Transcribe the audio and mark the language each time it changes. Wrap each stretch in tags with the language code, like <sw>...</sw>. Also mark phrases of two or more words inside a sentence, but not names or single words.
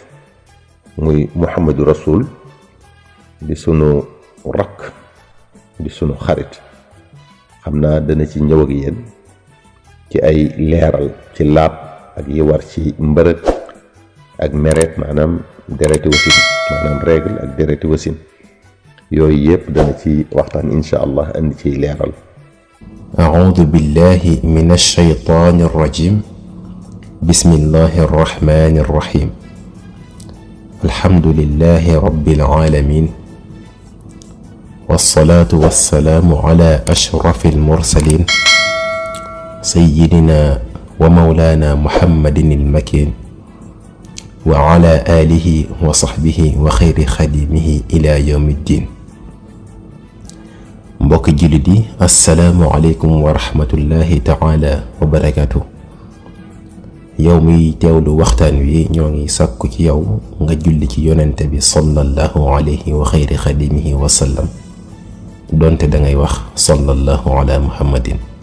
<wo>muy Muhammadu Rasul di sunu rakk di sunu xarit xam naa dana ci ñëw ak yéen ci ay leeral ci laab ak yi war ci mbërëg ak meret maanaam dereti wasin maanaam règle ak dereti wasin yooyu yëpp dana ci waxtaan</wo> <ar>إن شاء الله</ar> <wo>andi ciy leeral.</wo> <ar>أعوذ بالله من الشيطان الرجيم بسم الله الرحمن الرحيم الحمد لله رب العالمين والصلاة والسلام على أشرف المرسلين سيدنا ومولانا محمد المكين وعلى آله وصحبه وخير خديمه إلى يوم الدين.</ar> <wo>mbokk jullit yi</wo> <ar>السلام عليكم ورحمة الله تعالى وبركاته.</ar> <wo>yow miy teewlu waxtaan wi ñoo ngi sàkku ci yow nga julli ci yonente bi</wo> <ar>صلى الله عليه وخير خديمه وسلم</ar> <wo>donte dangay wax</wo> <ar>صلى الله على محمد.</ar>